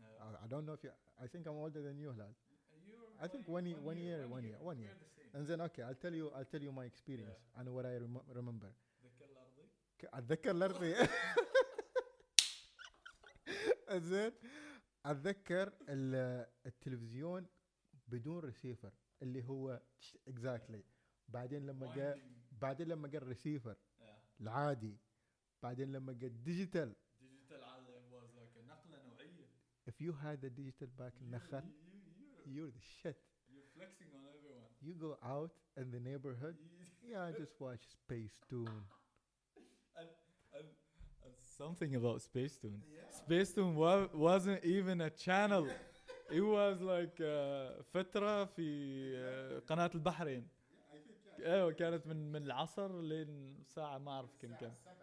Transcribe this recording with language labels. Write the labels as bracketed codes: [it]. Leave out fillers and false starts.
[en] I don't know if you I think I'm older than you Hilal. I think one year. And then okay, I'll tell you my experience and what I remember. [ar] أتذكر الأرضي. زين أتذكر التلفزيون بدون ريسيفر اللي هو exactly. بعدين لما جاء الريسيفر العادي، بعدين لما جاء الديجيتال عادي [en] was like [ar] نقلة نوعية. [en] If you had the digital back in Nakhal, you're the shit. You're flexing on everyone. You go out in the neighborhood, just watch Space Tune. And something about Space Tune. Space Tune wasn't even a channel. It was like [ar] فترة في قناة البحرين. ايوه كانت من العصر لين ساعة ما اعرف كم كان.